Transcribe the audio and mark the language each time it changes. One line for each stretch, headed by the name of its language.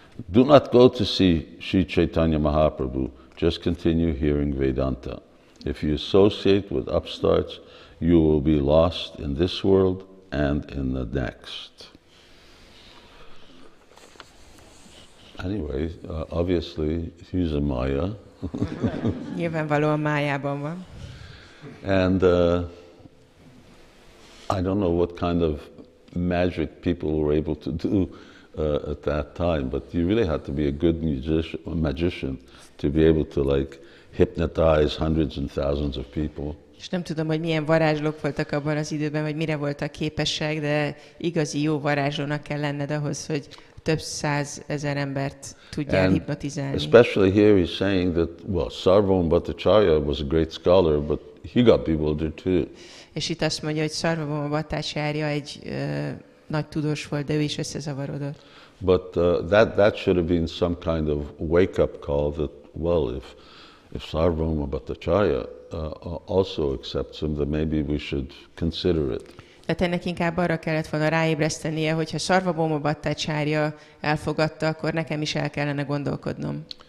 English: Do not go to see Sri Chaitanya Mahaprabhu, just continue hearing Vedanta. If you associate with upstarts, you will be lost in this world and in the next. Anyway, obviously, he's a Maya.
Hungarian: Nyilvánvalóan májában van.
English: And I don't know what kind of magic people were able to do at that time, but you really had to be a good magician to be able to like hypnotize hundreds and thousands of people.
Hungarian: És nem tudom, hogy milyen varázslók voltak abban az időben, vagy mire voltak képesek, de igazi jó varázslónak kell lenned ahhoz, hogy több százezer embert tudjál hipnotizálni.
English: Especially here he's saying that, well, Sarvabhauma Bhattacharya was a great scholar, but he got bewildered too.
Hungarian: És itt azt mondja, hogy Sarvabhauma Bhattacharya egy nagy tudós volt, de ő is összezavarodott.
English: But that should have been some kind of wake-up call that, well, if Sarvabhauma Bhattacharya also accepts him, then maybe we should consider it.
Hungarian: Tehát ennek inkább arra kellett volna ráébresztenie, hogyha Sarvabhauma Bhattacharya elfogadta, akkor nekem is el kellene gondolkodnom.